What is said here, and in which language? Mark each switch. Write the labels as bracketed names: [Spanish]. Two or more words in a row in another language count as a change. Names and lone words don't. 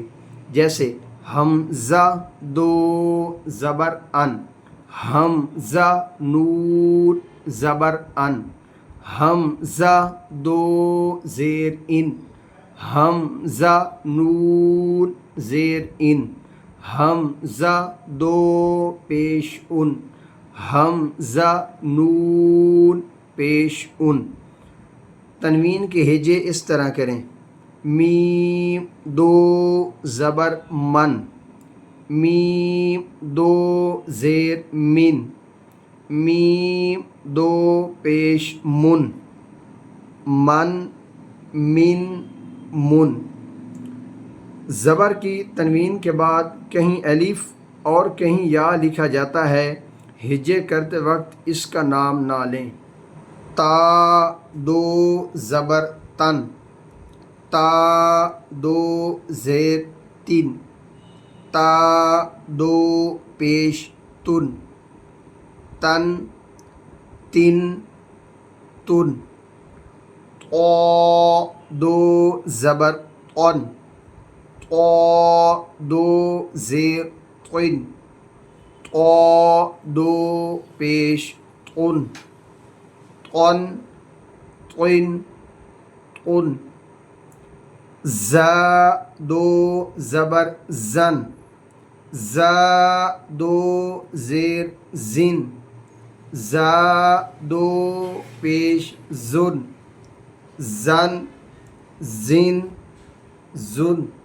[Urdu] جیسے حمزہ 2 زبر ان، حمزہ نون زبر ان، حمزہ 2 زیر ان، حمزہ نون زیر ان، حمزہ 2 پیش ان، حمزہ نون پیش ان۔ تنوین کے ہجے اس طرح کریں: میم 2 زبر من، میم 2 زیر من، میم 2 پیش من، من من من۔ زبر کی تنوین کے بعد کہیں الف اور کہیں یا لکھا جاتا ہے، ہجے کرتے وقت اس کا نام نہ لیں۔ تا 2 زبر تن، تا 2 زیر تین، تا 2 پیش تن، تن تن تن۔ طا 2 زبر طن، طا 2 زیر طن، طا 2 پیش طن، طن طن طن۔ زا 2 زبر زن، زا 2 زیر زن، زا 2 پیش زن، زن زن زن۔